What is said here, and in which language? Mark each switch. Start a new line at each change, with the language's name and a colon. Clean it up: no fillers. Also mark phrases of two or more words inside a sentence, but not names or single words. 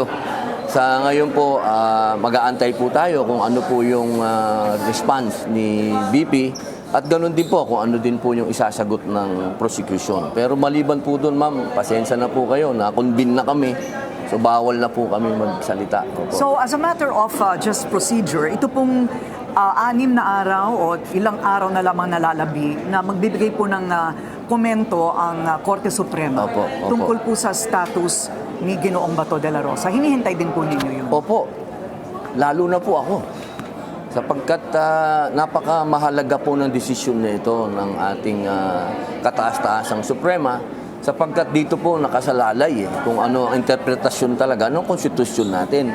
Filipino: Sa ngayon po, mag-aantay po tayo kung ano po yung response ni BP at ganoon din po kung ano din po yung isasagot ng prosecution. Pero maliban po doon, ma'am, pasensya na po kayo, na-convene na kami. So bawal na po kami magsalita. Opo.
English: So, as a matter of just procedure,
Filipino: ito pong 6 na araw o ilang araw na lamang nalalabi na magbibigay po ng komento ang Korte Suprema Opo. tungkol po sa status ni Ginoong Bato de la Rosa. Hinihintay din po ninyo yun. Opo, lalo na po ako. sapagkat napakamahalaga po ng desisyon na ito ng ating kataas-taasang Suprema, sapagkat dito po nakasalalay kung ano ang interpretasyon talaga ng konstitusyon natin.